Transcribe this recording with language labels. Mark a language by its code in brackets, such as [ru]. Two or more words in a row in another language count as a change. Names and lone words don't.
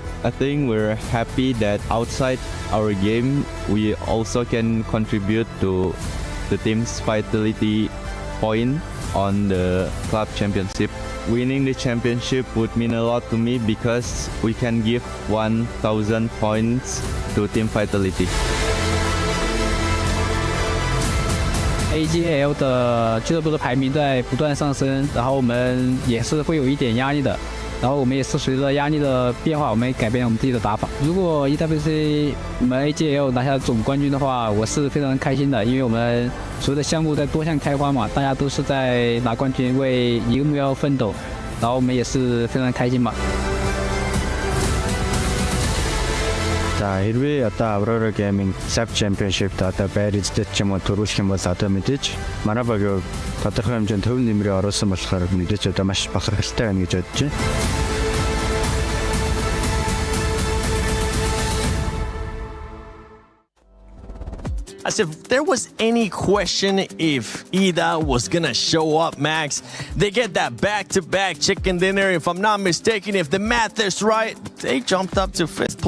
[en] I think we're happy that outside our game, we also can contribute to the team's Vitality point on the club championship. Winning the championship would mean a lot to me because we can give 1,000 points to Team Vitality. [zh] AGL 的俱乐部的排名在不断上升，然后我们也是会有一点压力的，然后我们也是随着压力的变化，我们也改变了我们自己的打法。如果 EWC 我们 AGL 拿下总冠军的话，我是非常开心的，因为我们所有的项目在多项开花嘛，大家都是在拿冠军，为一个目标奋斗，然后我们也是非常开心嘛。 [mn] За хэрвээ одоо Aurora Gaming Sub Championship-д одоо байр эздэд ч юм уу төрүүлэх юм бол одоо мэдээж манай багийн тодорхой хэмжээнд төв нэмрээ оруулсан болохоор мэдээж одоо маш бахархалтай байна гэж бодож байна. [en] As if there was any question if Ida was gonna show up, Max. They get that back-to-back chicken dinner. If I'm not mistaken, if the math is right, they jumped up to 5th place.